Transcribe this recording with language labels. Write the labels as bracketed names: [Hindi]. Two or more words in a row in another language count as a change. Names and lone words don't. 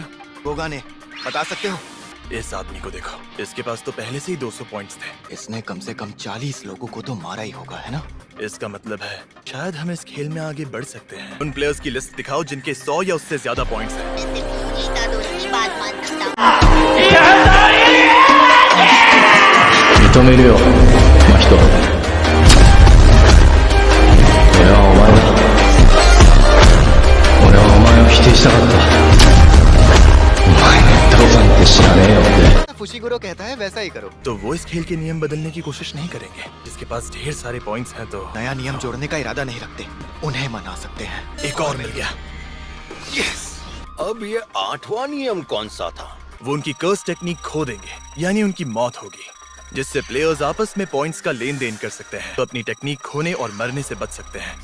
[Hindi] कोगाने, बता सकते हो? इस आदमी को देखो, इसके पास तो पहले से ही 200 पॉइंट्स थे। इसने कम से कम 40 लोगों को तो मारा ही होगा, है ना? इसका मतलब है शायद हम इस खेल में आगे बढ़ सकते हैं। उन प्लेयर्स की लिस्ट दिखाओ जिनके 100 या उससे ज्यादा पॉइंट्स हैं। मैं सिर्फ यूजी इतादोरी की बात मान सकता हूँ। [Japanese] 認めるよ、真人。俺はお前だ。俺はお前を否定したかった。お前の言ったことなんて知らねえよって。 [Hindi] फुशिगुरो कहता है वैसा ही करो। तो वो इस खेल के नियम बदलने की कोशिश नहीं करेंगे। जिसके पास ढेर सारे पॉइंट्स हैं तो नया नियम जोड़ने का इरादा नहीं रखते। उन्हें मना सकते हैं। एक और मिल गया। यस। अब ये 8वां नियम कौन सा था? वो उनकी [English] curse technique [Hindi] खो देंगे, यानी उनकी मौत होगी, जिससे प्लेयर्स आपस में पॉइंट्स का लेन देन कर सकते हैं, तो अपनी टेक्निक खोने और मरने से बच सकते हैं।